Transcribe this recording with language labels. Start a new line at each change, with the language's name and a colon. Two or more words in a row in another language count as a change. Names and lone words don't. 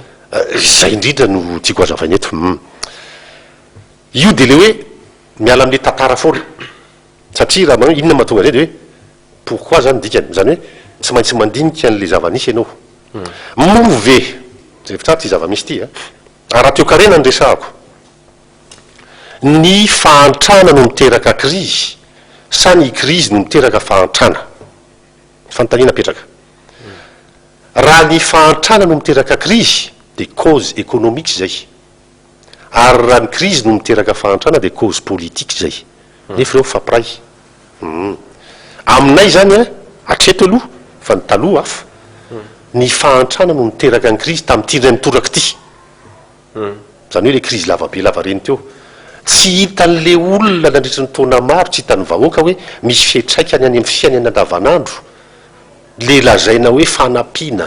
Malagasy: zay indrindra no tiako azavaina eto io de le hoe miala am'le tantara foana satria raha manao inona mahatonga zay de hoe pourquoi zany dikany zany hoe tsy maintsy mandinika an'le zava-misy ianao move zay fitsara ty zava-misy ty raha toekarena ny resahako ny fahantrana no miteraka crise sa ny crise no miteraka fahantrana fanontaniana petraka raha ny fahantrana no miteraka crise de
French: cause économique
Malagasy: zay ary raha ny crise no miteraka fahantrana de
French: cause politique
Malagasy: zay nefa reo fampiray aminay zany atreto aloha fa ny taloha hafa ny fahantrana no miteraka ny krizy tamin'ity ray mitoraka ity zany hoe le krizy lavabe lavareny teo tsy hitan'le olona nandritra ny taona maro tsy hitany vahoaka hoe misy fiatraikany any amin'ny fiainana andavanandro le lazaina hoe fanampiana